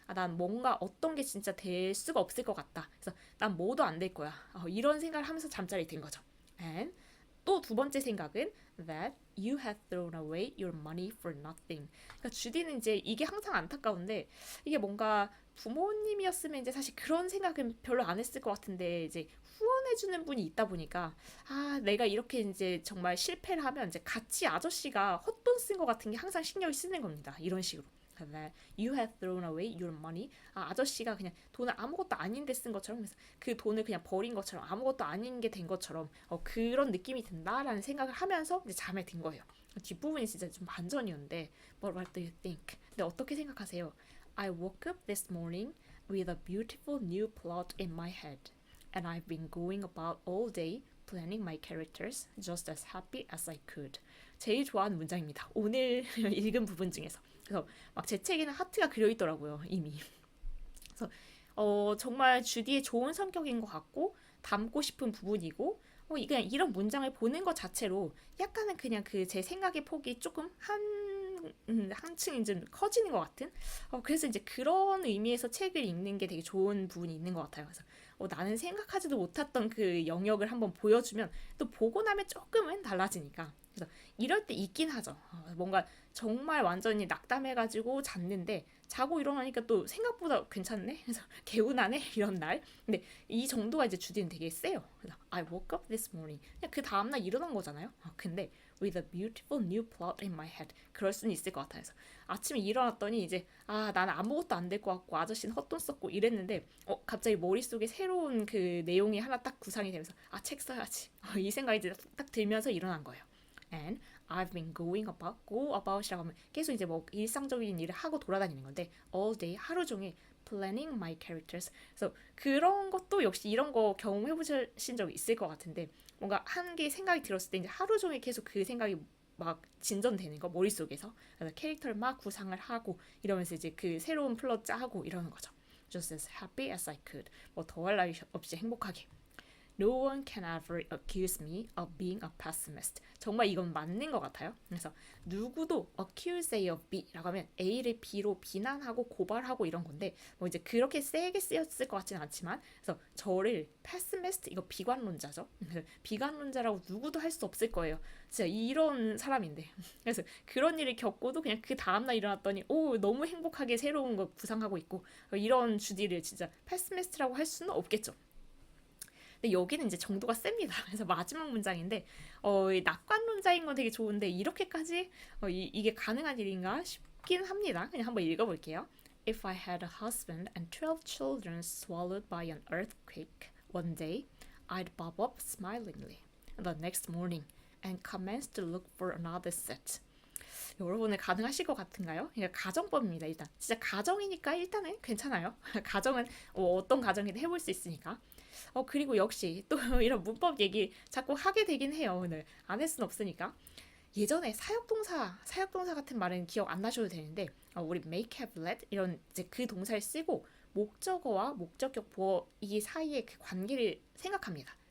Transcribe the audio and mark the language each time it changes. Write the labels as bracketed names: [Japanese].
[Korean] 난 뭔가 어떤 게 진짜 될 수가 없을 것 같다. 그래서 난 뭐도 안 될 거야. 이런 생각을 하면서 잠자리 든 거죠. [English] And [Korean] 또 두 번째 생각은 [English] that you had thrown away your money for nothing. [Korean] 그러니까 주디는 이제 이게 항상 안타까운데 이게 뭔가 부모님이었으면 이제 사실 그런 생각은 별로 안 했을 것 같은데 이제 후원해주는 분이 있다 보니까 내가 이렇게 이제 정말 실패를 하면 이제 같이 아저씨가 헛돈 쓴 것 같은 게 항상 신경이 쓰는 겁니다. 이런 식으로. [English] You have thrown away your money. [Korean] 아저씨가 그냥 돈을 아무것도 아닌데 쓴 것처럼 그래서 그 돈을 그냥 버린 것처럼 아무것도 아닌 게 된 것처럼 그런 느낌이 든다라는 생각을 하면서 이제 잠에 든 거예요. 뒷부분이 진짜 좀 반전이었는데 [English] But what do you think? [Korean] 근데 어떻게 생각하세요? [English] I woke up this morning with a beautiful new plot in my head and I've been going about all day planning my characters just as happy as I could. [Korean] 제일 좋아하는 문장입니다. 오늘 읽은 부분 중에서. 그래서 막 제 책에는 하트가 그려 있더라고요, 이미. 그래서 정말 주디의 좋은 성격인 것 같고 담고 싶은 부분이고 그냥 이런 문장을 보는 것 자체로 약간은 그냥 그 제 생각의 폭이 조금 한층 이제 커지는 것 같은 그래서 이제 그런 의미에서 책을 읽는 게 되게 좋은 부분이 있는 것 같아요. 그래서 나는 생각하지도 못했던 그 영역을 한번 보여주면 또 보고 나면 조금은 달라지니까 그래서 이럴 때 있긴 하죠. 뭔가 정말 완전히 낙담해가지고 잤는데 자고 일어나니까 또 생각보다 괜찮네. 그래서 개운하네 이런 날. 근데 이 정도가 이제 주디는 되게 세요. [English] 그래서 I woke up this morning. [Korean] 그냥 그 다음날 일어난 거잖아요. [English] 근데 with a beautiful new plot in my head. [Korean] 그럴 수는 있을 것 같아요. 그래서 아침에 일어났더니 이제 나는 아무것도 안 될 것 같고 아저씨는 헛돈 썼고 이랬는데 갑자기 머릿속에 새로운 그 내용이 하나 딱 구상이 되면서 책 써야지. 이 생각이 이제 딱 들면서 일어난 거예요. [English] And I've been go about [Korean] 이라고 하면 계속 이제 뭐 일상적인 일을 하고 돌아다니는 건데 [English] all day [Korean] 하루 종일 [English] planning my characters. [Korean] 그래서 그런 것도 역시 이런 거 경험해 보신 적 있을 것 같은데 뭔가 한 개 생각이 들었을 때 이제 하루 종일 계속 그 생각이 막 진전되는 거 머릿속에서 그래서 캐릭터를 막 구상을 하고 이러면서 이제 그 새로운 플롯 짜고 이러는 거죠. [English] Just as happy as I could. [Korean] 뭐 더할 나위 없이 행복하게. [English] No one can ever accuse me of being a pessimist. [Korean] 정말 이건 맞는 것 같아요. 그래서 누구도 [English] accuse A of B [Korean] 라고 하면 A를 B로 비난하고 고발하고 이런 건데 뭐 이제 그렇게 세게 쓰였을 것 같지는 않지만 그래서 저를 pessimist 이거 비관론자죠. 비관론자라고 누구도 할 수 없을 거예요. 진짜 이런 사람인데 그래서 그런 일을 겪고도 그냥 그 다음날 일어났더니 너무 행복하게 새로운 거 구상하고 있고 이런 주디를 진짜 pessimist라고 할 수는 없겠죠. 근데 여기는 이제 정도가 셉니다. 그래서 마지막 문장인데 이 낙관론자인 건 되게 좋은데 이렇게까지 이게 가능한 일인가 싶긴 합니다. 그냥 한번 읽어볼게요. [English] If I had a husband and 12 children swallowed by an earthquake one day, I'd bob up smilingly the next morning and commence to look for another set. [Korean] 여러분은 가능하실 것 같은가요? 그러니까 가정법입니다. 일단 진짜 가정이니까 일단은 괜찮아요. 가정은 어떤 가정이든 해볼 수 있으니까. 그리고 역시 또 이런 문법 얘기 자꾸 하게 되긴 해요. 오늘 안 할 순 없으니까. 예전에 사역동사 같은 말은 기억 안 나셔도 되는데 우리 make, have, let 이런 이제 그 동사를 쓰고 목적어와 목적격 보어 이 사이의 그 관계를 생각합니다.